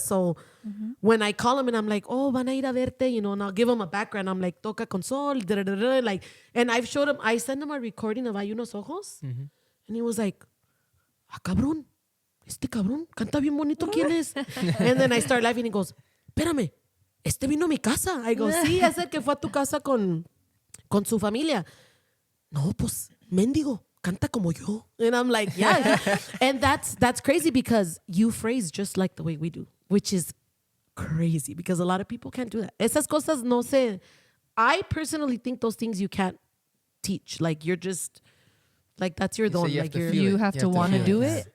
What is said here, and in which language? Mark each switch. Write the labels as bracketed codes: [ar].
[en] So when I call him and I'm like, [es] oh, van a ir a verte, [en] you know, and I'll give him a background. I'm like, [es] toca con sol, [en] like, and I sent him a recording of Hay unos ojos. And he was like, [es] ah, cabrón, este cabrón, canta bien bonito, ¿quién es? [en] And then I start laughing. He goes, [es] espérame, este vino a mi casa. [en] I go, [es] sí, es el que fue a tu casa con su familia. No, pues, mendigo, canta como yo. [en] And I'm like, yeah. And that's crazy because you phrase just like the way we do, which is crazy because a lot of people can't do that. [es] Esas cosas no se... [en] I personally think those things you can't teach. Like, you're just... Like, that's your don. Like, you have to want to do it.